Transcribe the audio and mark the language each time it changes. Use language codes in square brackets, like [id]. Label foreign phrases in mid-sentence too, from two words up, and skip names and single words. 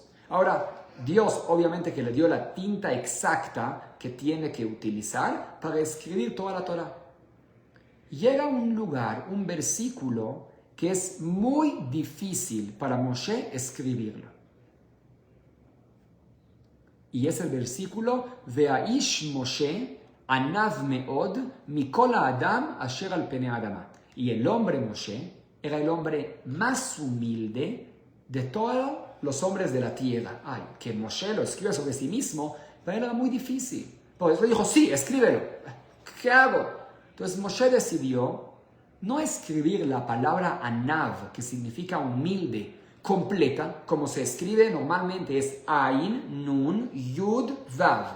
[es] Ahora, Dios obviamente que le dio la tinta exacta que tiene que utilizar para escribir toda la Torah. Llega un lugar, un versículo que es muy difícil para Moshe escribirlo. Y es el versículo [he] והאיש משה ענו מאד מכל האדם אשר על פני האדמה. [es] Y el hombre Moshe era el hombre más humilde de todos los hombres de la tierra. Ay, que Moshe lo escriba sobre sí mismo, pero era muy difícil. Por eso dijo, sí, escríbelo. ¿Qué hago? Entonces Moshe decidió no escribir la palabra anav, que significa humilde, completa, como se escribe normalmente, es Ain, Nun, Yud, Vav.